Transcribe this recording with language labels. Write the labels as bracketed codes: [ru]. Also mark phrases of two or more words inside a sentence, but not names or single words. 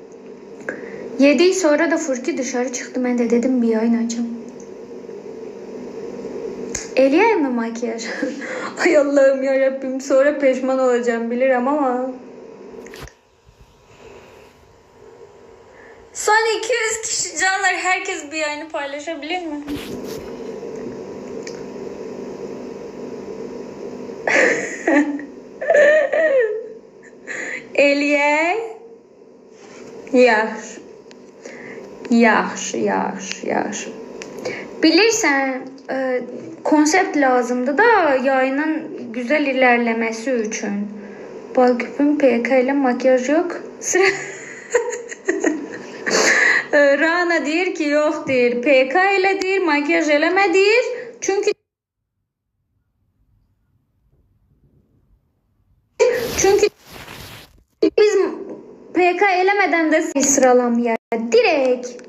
[tr] Yedik, sonra da Furki dışarı çıktı. Ben de dedim bir yayın açayım. [az] Eləyəyim mi makyaj? [tr] Ay Allah'ım ya Rabbim, sonra peşman olacağım bilirim ama. Son 200 kişi canlar, herkes bir yayını paylaşabilir mi? [az] Eləyək. Yaxşı. Yaxşı. Bilirsən, konsept lazımdı da [tr] yayının güzel ilerlemesi için. Balküpün PK ile makyaj yok. [az] Sıra... Rana deyir ki yok deyir. PK ile deyir, makyaj eleme deyir. Çünkü biz PK elemeden de sıralamaya direkt.